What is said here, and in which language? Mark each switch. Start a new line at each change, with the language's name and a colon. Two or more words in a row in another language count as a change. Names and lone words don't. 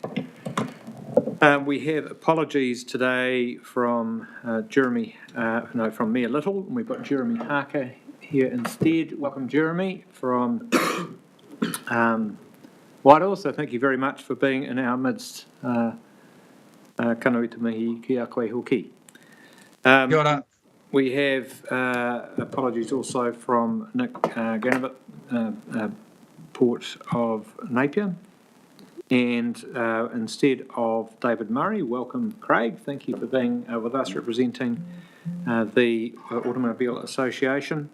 English: We have apologies today from from Mayor Little, and we've got Jeremy Harker here instead. Welcome, Jeremy, from Whitehall, so thank you very much for being in our midst.
Māori: Ka nui te mihi ki a koe hoki. Kia ora.
English: We have apologies also from Nick Ganavit, Port of Napier. And instead of David Murray, welcome Craig. Thank you for being with us representing the Automobile Association.